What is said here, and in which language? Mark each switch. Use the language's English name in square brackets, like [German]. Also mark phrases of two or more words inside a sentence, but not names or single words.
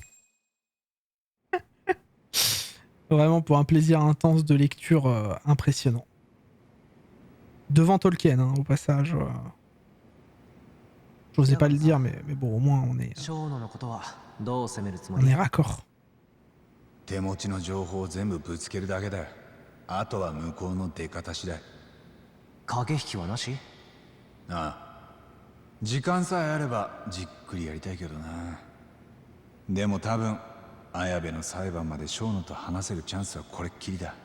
[French] Vraiment pour un plaisir intense de lecture impressionnant. Devant Tolkien, hein, au passage. J'osais pas le dire, mais bon, au moins on est raccord. [Japanese] 手持ちの情報を全部ぶつけるだけだよ。あとは向こうの出方次第。駆け引きはなし？ああ。時間さえあればじっくりやりたいけどな。でも多分綾部の裁判までショーノと話せるチャンスはこれっきりだ。